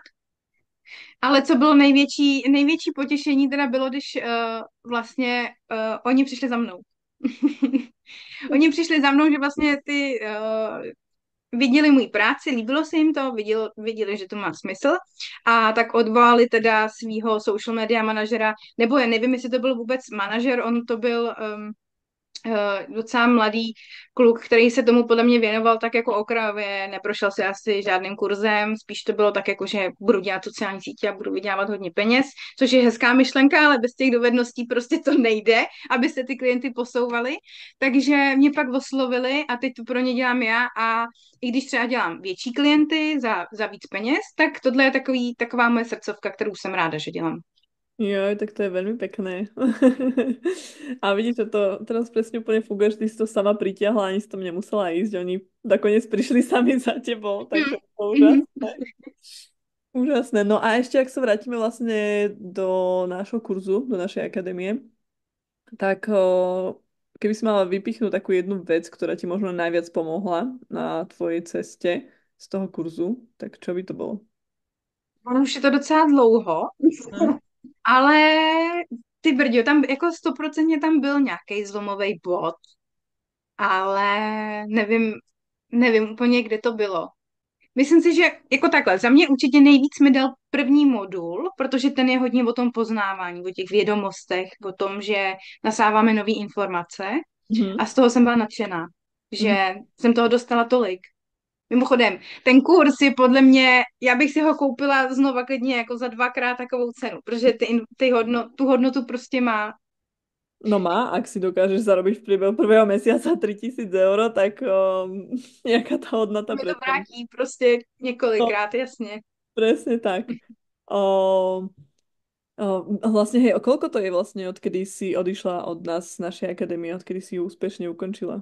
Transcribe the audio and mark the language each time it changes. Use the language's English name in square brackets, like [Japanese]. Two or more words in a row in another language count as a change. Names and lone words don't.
[Czech] Ale co bylo největší potěšení teda bylo, když vlastně oni přišli za mnou. Oni přišli za mnou, že vlastně viděli můj práci, líbilo se jim to, viděli, že to má smysl a tak odvolali teda svého [English] social media [Czech] manažera, nebo já nevím, jestli to byl vůbec manažer, on to byl docela mladý kluk, který se tomu podle mě věnoval tak jako okrajově, neprošel si asi žádným kurzem, spíš to bylo tak jako, že budu dělat sociální sítě a budu vydělávat hodně peněz, což je hezká myšlenka, ale bez těch dovedností prostě to nejde, aby se ty klienty posouvaly. Takže mě pak oslovili a teď to pro ně dělám já a i když třeba dělám větší klienty za víc peněz, tak tohle je taková moje srdcovka, kterou jsem ráda, že dělám. [Slovak] Joj, tak to je veľmi pekné. A vidíš, že to teraz presne úplne funguje, že ty si to sama pritiahla, ani si tam nemusela ísť. Oni nakoniec prišli sami za tebou, takže to je Mhm. úžasné. Úžasné. No a ešte, ak sa vrátime vlastne do nášho kurzu, do našej akadémie, tak keby si mala vypichnúť takú jednu vec, ktorá ti možno najviac pomohla na tvojej ceste z toho kurzu, tak čo by to bolo? [Czech] Ono už je to docela dlouho, Hm? ale ty brďo, tam jako 100% tam byl nějaký zlomový bod, ale nevím, nevím úplně, kde to bylo. Myslím si, že jako takhle, za mě určitě nejvíc mi dal první modul, protože ten je hodně o tom poznávání, o těch vědomostech, o tom, že nasáváme nové informace Mhm. a z toho jsem byla nadšená, Mhm. že jsem toho dostala tolik. Mimochodem, ten kurz je podle mě, já bych si ho koupila znova klidně jako za dvakrát takovou cenu, protože tu hodnotu prostě má. [Slovak] No má, ak si dokážeš zarobiť v priebehu prvého mesiaca 3 000 eur, tak nejaká tá [Czech] To [Slovak] hodnota [Czech] mi to [Slovak] predtým. [Czech] vrátí prostě [Slovak] No, [Czech] několikrát, jasně. [Slovak] presne tak. O, vlastne, hej, o koľko to je vlastne, odkedy si odišla od nás z našej akadémie, odkedy si ju úspešne ukončila?